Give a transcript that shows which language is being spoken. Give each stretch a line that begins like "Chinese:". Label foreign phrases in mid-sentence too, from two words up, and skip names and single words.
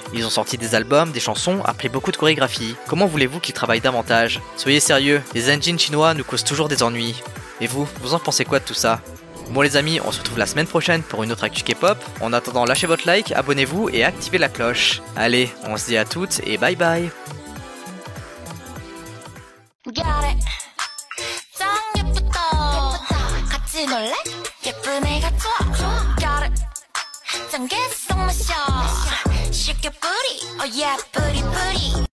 French: Ils ont sorti des albums, des chansons, après beaucoup de chorégraphie. Comment voulez-vous qu'ils travaillent davantage? Soyez sérieux, les Zenjin chinois nous causent toujours des ennuis. Et vous en pensez quoi de tout ça? Bon les amis, on se retrouve la semaine prochaine pour une autre actu K-pop. En attendant, lâchez votre like, abonnez-vous et activez la cloche. Allez, on se dit à toutes et
English: bye bye.
Korean: 놀래? 예쁜 애가 좋아
English: Got it
Korean: 짠 계속 마셔 쉽게 뿌리
English: Oh yeah
Korean: 뿌리 뿌리